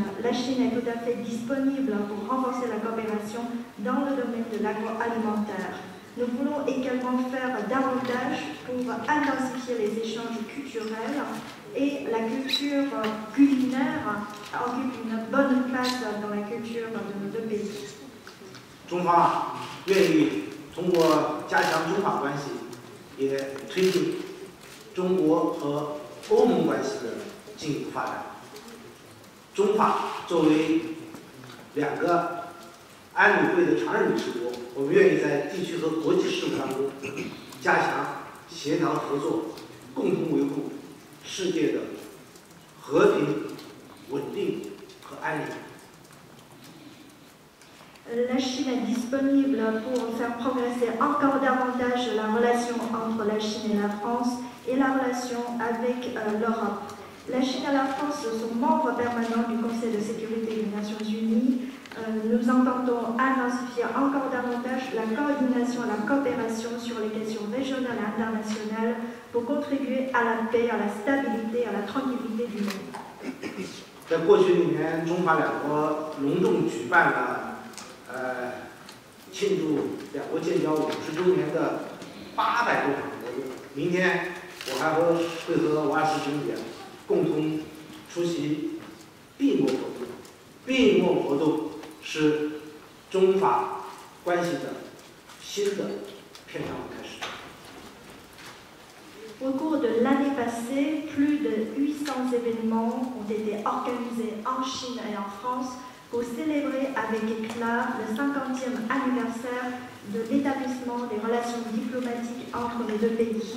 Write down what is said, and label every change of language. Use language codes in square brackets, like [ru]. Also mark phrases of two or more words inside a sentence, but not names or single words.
[fr] La Chine est tout à fait disponible pour renforcer la coopération dans le domaine de l'agroalimentaire. Nous voulons également faire davantage pour intensifier les échanges culturels et la culture culinaire occupe une bonne place dans la culture de nos deux pays. [zh] 中方愿意通过加强中法关系，也推进中国和欧盟关系的进一步发展。中法作为两个安理会的常任理事国，我们愿意在地区和国际事务当中加强协调合作，共同维护世界的和平、稳定和安宁。 [fr] La Chine est disponible pour faire progresser encore davantage la relation entre la Chine et la France et la relation avec l'Europe. La Chine et la France sont membres permanents du Conseil de sécurité des Nations Unies. Nous entendons intensifier encore davantage la coordination et la coopération sur les questions régionales et internationales pour contribuer à la paix, à la stabilité, à la tranquillité du monde. [zh] 在过去1年，中法两国隆重举办了庆祝两国建交50周年的800多场活动。明天我还会和瓦什总理共同出席闭幕活动。闭幕活动是中法关系的新的篇章的开始。 [fr] Au cours de l'année passée, plus de 800 événements ont été organisés en Chine et en France pour célébrer avec éclat le 50e anniversaire de l'établissement des relations diplomatiques entre les deux pays.